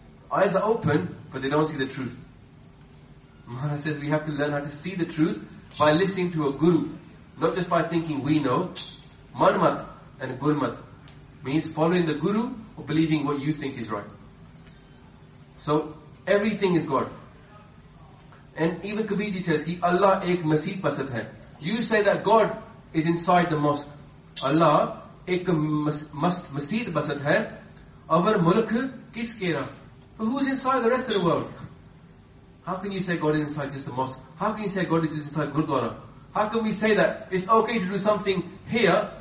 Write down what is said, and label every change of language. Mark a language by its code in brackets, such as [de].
[en] Eyes are open, but they don't see the truth. Maharaj says we have to learn how to see the truth by listening to a guru. Not just by thinking we know. Manmat and Gurmat means following the guru or believing what you think is right. So, everything is God. And even Kabirji says, [pa] "ਹੇ ਅੱਲਾਹ ਏਕ ਮਸਜਿਦ ਪਸਤ ਹੈ." [en] You say that God is inside the mosque. [pa] Allah ek masjid pasat hai. Avar mulk kis kera? [en] But who's inside the rest of the world? How can you say God is inside just the mosque? How can you say God is just inside Gurdwara? How can we say that it's okay to do something here?